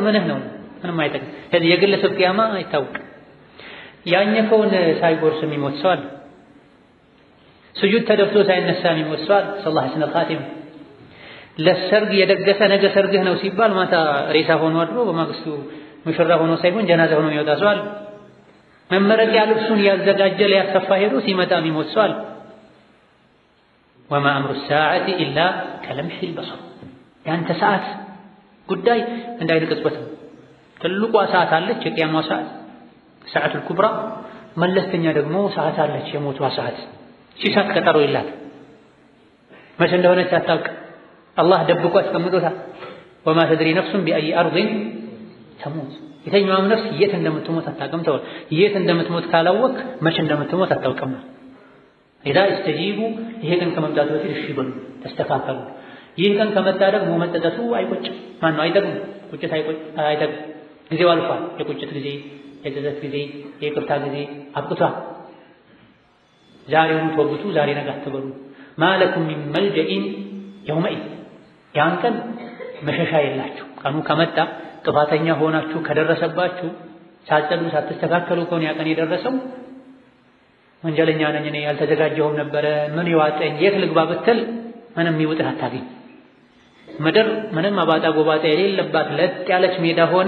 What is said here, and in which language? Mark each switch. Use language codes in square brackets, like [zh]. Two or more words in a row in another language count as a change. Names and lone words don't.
[am] ምንህ ነው ምንም አይጠቅም ስለዚህ የግለሰብ ቂያማ አይታወቅም ያኘከውን ሳይጎርስ የሚሞት ሰው አለ ስጁድ ተደፍቶ ሳይነሳ የሚሞት ሰው አለ ሰላህ ሐሰነ ኻቲም ለሰርግ የደገሰ ነገ ሰርግህ ነው ሲባል ማታ ሬሳ ሆኖ አድሮ በማግስቱ ሙሽራ ሆኖ ሳይሆን ጀናዛ ሆኖ የሚወጣ ሰው አለ መመረቂያ ልብሱን ያዘጋጀ ሊያሰፋ ሄዶ ሲመጣ የሚሞት ሰው አለ [ar] وما أمر الساعة إلا كلمح البصر [am] ያንተ ሰዓት ጉዳይ እንዳይነ ቅጽበት ነው ትልቋ ሰዓት አለች የቂያማው ሰዓት [ar] الساعة الكبرى [am] መለስተኛ ደግሞ ሰዓት አለች የሞቷ ሰዓት ሲሳት ቀጠሮ ይላል መቼ እንደሆነች አታውቅ አላህ ደብቆ አስቀምጦታል وما [ar] تدري نفس بأي أرض تموت [am] የተኛውም ነፍስ የት እንደምትሞት አታውቅም ተወው የት እንደምትሞት ካላወቅ መቼ እንደምትሞት አታውቅም [ar] إذا استجيبوا [am] ይሄ ቀን ከመምጣቱ በፊት እሺ በሉ ተስተካከሉ ይሄ ቀን ከመጣ ደግሞ መጠጠቱ አይቆጭ ማን ነው አይጠቅም ቁጭት አይጠቅም ጊዜው አልፏል የቁጭት ጊዜ የገዘት ጊዜ የይቅርታ ጊዜ አብቅቷል ዛሬውን ተወብቱ ዛሬ ነገ አትበሉ [ar] ما لكم من ملجإ يومئذ [am] ያን ቀን መሸሻ የላችሁ ቀኑ ከመጣ ጥፋተኛ ሆናችሁ ከደረሰባችሁ ሳትጸዱ ሳትስተካከሉ ከሆነ ያ ቀን የደረሰው ወንጀለኛ ነኝ እኔ ያልተዘጋጀሁም ነበረ ምን ይዋጠኝ የት ልግባ ብትል ምንም ይውጥህ አታገኝ። ምድር ምንም አባጣ ጎባጣ የሌለባት ለጥ ያለች ሜዳ ሆና